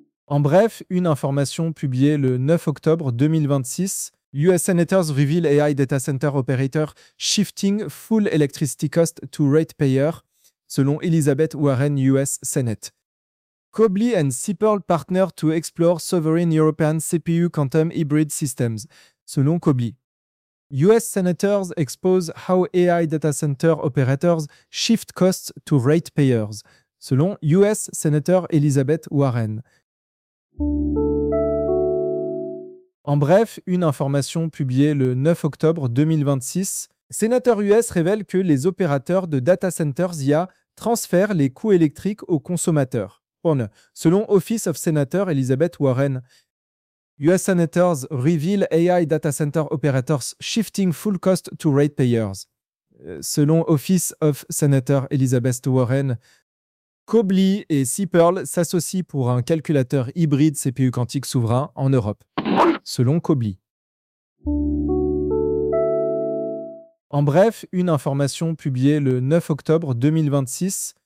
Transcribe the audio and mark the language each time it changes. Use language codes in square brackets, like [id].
[fr] En bref, une information publiée le 9 octobre 2026. [en] US Senators reveal AI data center operator shifting full electricity cost to ratepayer, [fr] selon [en] Elizabeth Warren, US Senate. Cobly and Sipple partner to explore sovereign European CPU quantum hybrid systems, selon Cobly. US senators expose how AI data center operators shift costs to ratepayers, selon US Senator Elizabeth Warren. [fr] En bref, une information publiée le 9 octobre 2026. Sénateur US révèle que les opérateurs de data centers IA transfèrent les coûts électriques aux consommateurs. Selon [en] Office of Senator Elizabeth Warren, US Senators reveal AI data center operators shifting full cost to ratepayers. [fr] Selon Office of Senator Elizabeth Warren, Cobly et Sipple s'associent pour un calculateur hybride CPU quantique souverain en Europe. Selon Cobly. En bref, une information publiée le 9 octobre 2026.